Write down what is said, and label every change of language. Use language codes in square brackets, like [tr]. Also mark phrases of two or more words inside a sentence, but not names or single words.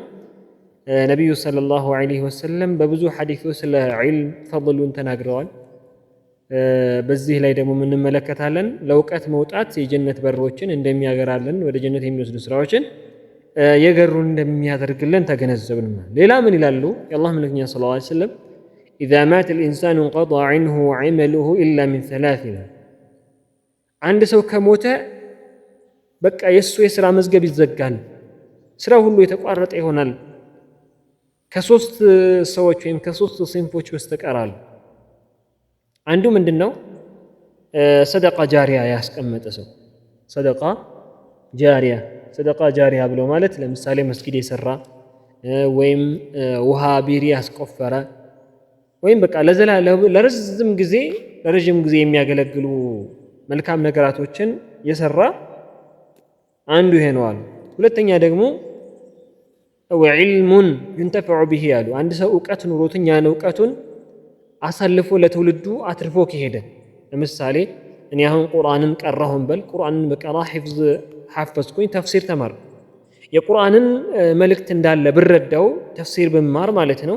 [am] ነብዩ [ar] صلى الله عليه وسلم [am] በብዙ ሐዲሶች ስለ ዒልም ፈضሉን ተናግረዋል በዚህ ላይ ደግሞ እንመለከታለን ለእውቀት መውጣት የጀነት በሮችን እንደሚያገራልን ወደ ጀነት የሚወስዱ ስራዎችን የገሩን እንደሚያደርግልን ተገነዘብን ሌላ ምን ይላሉ የአላህ መልእክተኛ [ar] صلى الله عليه وسلم اذا مات الانسان انقضى عنه عمله الا من ثلاث [am] አንድ ሰው ከሞተ በቃ የሱ የሥራ መዝገብ ይዘጋል ስራው ሁሉ የተቋረጠ ይሆናል ከሶስት ሰዎች ወይም ከሶስት ሲንፎች በስተቀር አንዱ ምንድነው [ar] صدقة جارية [am] ያስቀመጠ ሰው ሰደቃ ጃሪያ ብሎ ማለት ለምሳሌ መስጊድ የሰራ ወይም ውሃ ቢሪ ያስቆፈረ ወይም በቃ ለረጅም ጊዜ የሚያገለግሉ መልካም ነገራቶችን የሰራ አንዱ ይሄ ነው አሉ ሁለተኛ ደግሞ [ar] وعلم ينتفع به [am] አሉ አንድ ሰው ዕውቀት ኑሮት ያን ዕውቀቱን አሳልፎ ለትውልዱ አትርፎ ከሄደ ለምሳሌ እኔ አሁን ቁርአንን ቀራሁን በል ቁርአንን በቀራ ሐፍዝኩኝ ተፍሲር ተማር የቁርአንን መልእክት እንዳለ ብረዳው ተፍሲር ብማር ማለት ነው።